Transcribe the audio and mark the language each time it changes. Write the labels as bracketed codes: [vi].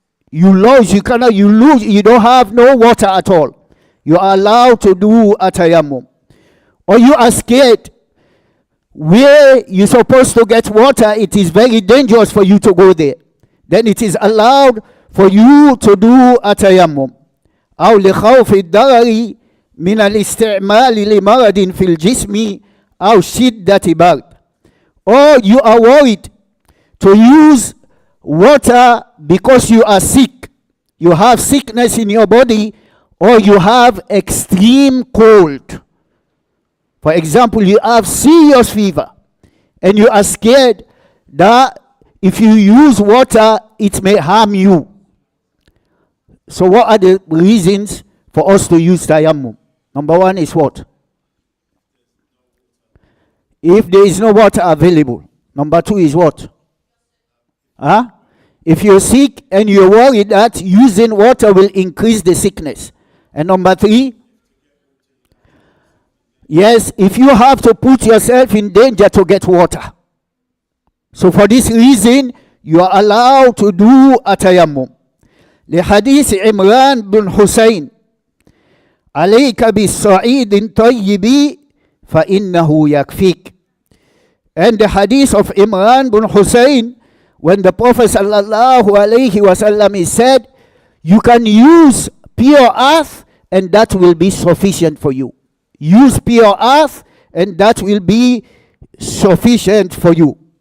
[en] You lose, you don't have no water at all. You are allowed to do a tayammum. Or you are scared where you're supposed to get water, it is very dangerous for you to go there. Then it is allowed for you to do a tayammum. [ar] أو لخوف الضرر من الاستعمال لمرض في الجسم أو شدة برد. [en] Or you are worried to use water because you are sick. You have sickness in your body, or you have extreme cold. For example, you have serious fever and you are scared that if you use water, it may harm you. So what are the reasons for us to use tayammum? Number one is what? If there is no water available. Number two is what? If you're sick and you're worried that using water will increase the sickness. And number three, yes, if you have to put yourself in danger to get water. So for this reason, you are allowed to do a tayammum. [ar] لحديث عمران بن حسين عليك بالصعيد طيب فإنه يكفيك. [en] And the hadith of Imran bin Hussein, when the Prophet sallallahu alaihi wasallam said, you can use pure earth and that will be sufficient for you. Use pure earth and that will be sufficient for you.